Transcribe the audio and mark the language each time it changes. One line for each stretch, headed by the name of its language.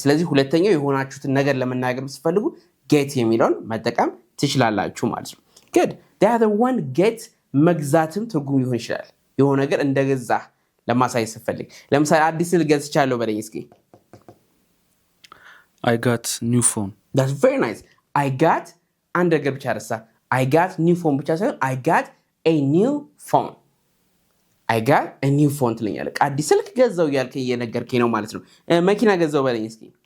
Amharic: ስለዚህ ሁለተኛው የሆናችሁትን ነገር ለመናገር ስትፈልጉ get የሚለውን መጠቀም ትችላላችሁ ማለት ነው።
English: Good. The other one get
Amharic: መግዛትም ትርጉም ሊሆን ይችላል። የሆነ ነገር እንደገዛ ለማሳየት ስትፈልግ ለምሳሌ አዲስ ስልክ ገዝቻለሁ በለኝ እስኪ።
English: I got new phone. That's very nice. I got
Amharic: አንድ ነገር ብቻ ረሳ።
English: I got new phone
Amharic: ብቻ ሳይሆን
English: I got a new phone. I got a new phone
Amharic: ትለኛለህ። አዲስ ስልክ ገዛው እያልከኝ እየነገርከኝ ነው ማለት ነው። መኪና ገዛው በለኝ እስኪ።